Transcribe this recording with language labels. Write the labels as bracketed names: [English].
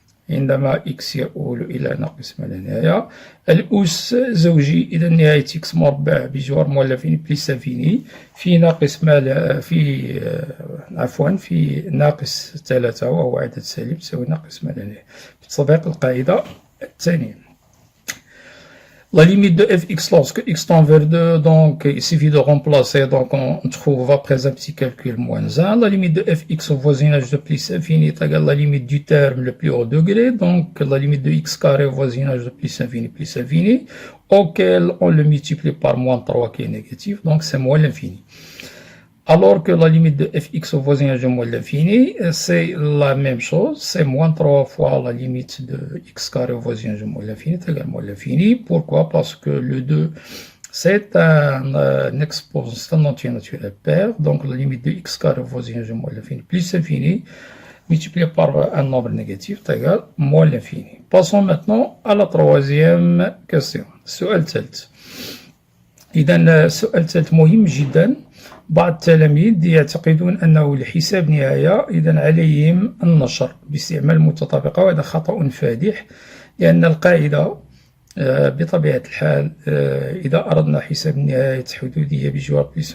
[Arabic] عندما إكس يؤول إلى ناقص ما لا نهاية. الأس زوجي إذا نهاية إكس مربع بجوار مولفين بليس انفيني في ناقص ما لا في ناقص 3 وهو عدد سالب تساوي ناقص ما لا نهاية بتطبيق القاعدة الثانية. [French] La limite de fx lorsque x tend vers 2, donc il suffit de remplacer, donc on trouve après un petit calcul moins 1. La limite de fx au voisinage de plus infini est égale à la limite du terme le plus haut degré, donc la limite de x carré au voisinage de plus infini, auquel on le multiplie par moins 3 qui est négatif, donc c'est moins l'infini. Alors que la limite de fx au voisinage de moins l'infini, c'est la même chose, c'est moins 3 fois la limite de x carré au voisinage de moins l'infini, c'est égal à moins l'infini. Pourquoi? Parce que le 2, c'est un exposant, c'est un entier naturel pair, donc la limite de x carré au voisinage de moins l'infini plus l'infini, multiplié par un nombre négatif, c'est égal à moins l'infini. Passons maintenant à la troisième question. [Arabic] السؤال الثالث. إذا السؤال الثالث مهم جدا. بعض التلاميذ يعتقدون أنه لحساب نهاية إذا عليهم النشر باستعمال المتطابقة، وهذا خطأ فادح، لأن القاعدة بطبيعة الحال إذا أردنا حساب نهاية حدودية بجوار